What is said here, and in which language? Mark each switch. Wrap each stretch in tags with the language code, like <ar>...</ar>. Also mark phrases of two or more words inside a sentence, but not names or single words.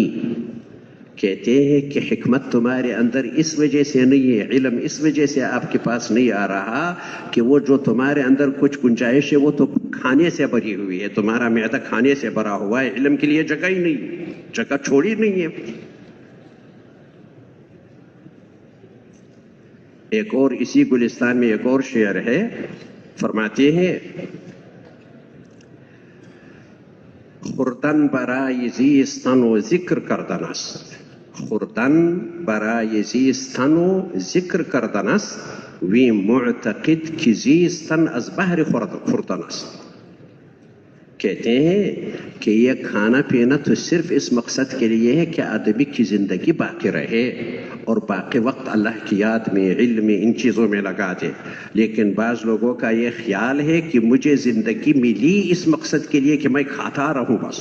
<ur>کہتے ہیں کہ حکمت تمہارے اندر اس وجہ سے نہیں ہے، علم اس وجہ سے آپ کے پاس نہیں آ رہا کہ وہ جو تمہارے اندر کچھ گنجائش ہے وہ تو کھانے سے بھری ہوئی ہے، تمہارا معدہ کھانے سے بھرا ہوا ہے، علم کے لیے جگہ ہی نہیں، جگہ چھوڑی نہیں ہے. ایک اور اسی گلستان میں ایک اور شعر ہے، فرماتے ہیں,</ur> <fa>خوردن برای زیستن و ذکر کردنست, خوردن برای زیستن و ذکر کردن است، وی معتقد که زیستن از بهر خوردن است.</fa> <ur>کہتے ہیں کہ یہ کھانا پینا تو صرف اس مقصد کے لیے ہے کہ آدمی کی زندگی باقی رہے اور باقی وقت اللہ کی یاد میں، علم میں، ان چیزوں میں لگا دے. لیکن بعض لوگوں کا یہ خیال ہے کہ مجھے زندگی ملی اس مقصد کے لیے کہ میں کھاتا رہوں بس.</ur>